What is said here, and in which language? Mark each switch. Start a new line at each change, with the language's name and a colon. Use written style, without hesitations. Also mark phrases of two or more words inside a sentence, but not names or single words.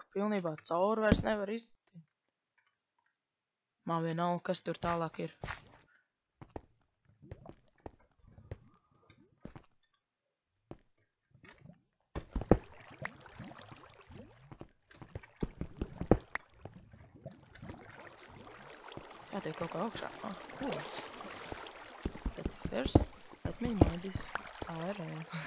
Latvian: Pilnībā cauri vairs nevar iztikt. Man vienalga, kas tur tālāk ir. Jātiek kaut kā augšā.
English: Cool. But first, let me mine this iron.